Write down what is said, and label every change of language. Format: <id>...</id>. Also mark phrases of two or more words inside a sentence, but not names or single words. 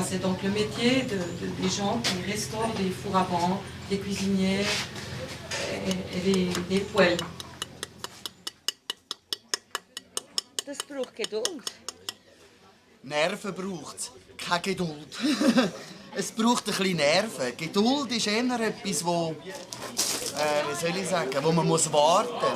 <fr>C'est donc le métier des gens qui restaurent des fours à vent, des cuisiniers et des poêles.</fr> <de>Das braucht Geduld. Nerven braucht es, keine Geduld. Es braucht ein bisschen Nerven. Geduld ist eher etwas, wo, wie soll ich sagen, wo man muss warten.</de>